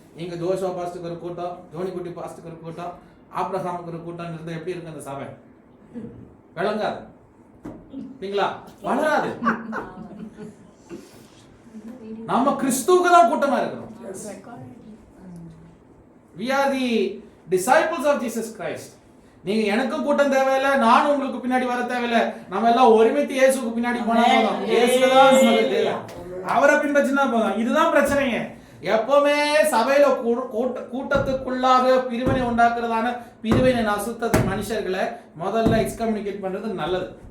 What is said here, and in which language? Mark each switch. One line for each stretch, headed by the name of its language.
Tamil: இங்க ஜோஷுவா பாஸ்டுக்கு ஒரு கூட்டம், ஜோனிக்குட்டி பாஸ்டுக்கு ஒரு கூட்டம், ஆபிரகாமுக்கு ஒரு கூட்டம் இருந்தா எப்படி இருக்கு அந்த சபை? விளங்காது, வளராது. நம்ம கிறிஸ்துவுக்கு தான் கூட்டமா இருக்கிறோம்.
English: We are the disciples of Jesus Christ.
Tamil: நீங்க எனக்கும் கூட்டம் தேவையில்லை, நானும் உங்களுக்கு பின்னாடி வர தேவையில்லை. நம்ம எல்லாம் ஒருமித்து இயேசுக்கு பின்னாடி போனா போதும். இயேசுதான் நமக்கு தேவை, அவரை பின்பற்றினா போதும். இதுதான் பிரச்சனைங்க. எப்பவுமே சபையில கூட்டத்துக்குள்ளாக பிரிவினை உண்டாக்குறதான பிரிவினை அசுத்த மனுஷர்களை முதல்ல எக்ஸ்கம்யூனிகேட் பண்றது நல்லது.